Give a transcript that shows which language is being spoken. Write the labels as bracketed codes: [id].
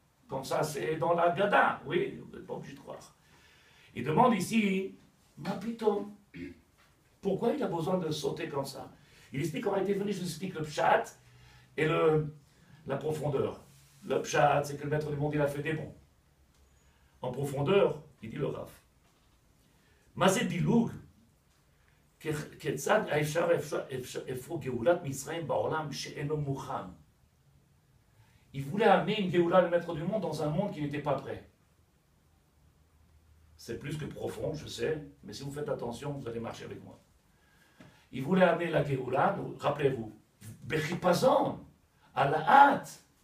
[fr] Comme ça, c'est dans la Gada. Oui, vous n'êtes pas obligé de croire. Il demande ici, ma piton, pourquoi il a besoin de sauter comme ça? Il explique qu'on a été venu, je vous explique le pshat et la profondeur. Le pshat, c'est que le maître du monde, il a fait des bons. En profondeur, il dit le Rav. [he] Mazé Biloug, כיצד אפשר גאולת מצרים בעולם שאינו מוכן. [fr] Il voulait amener une Géoula, le maître du monde, dans un monde qui n'était pas prêt. C'est plus que profond, je sais, mais si vous faites attention, vous allez marcher avec moi. Il voulait amener la Géoula, rappelez-vous, Bechipazon, à la hâte.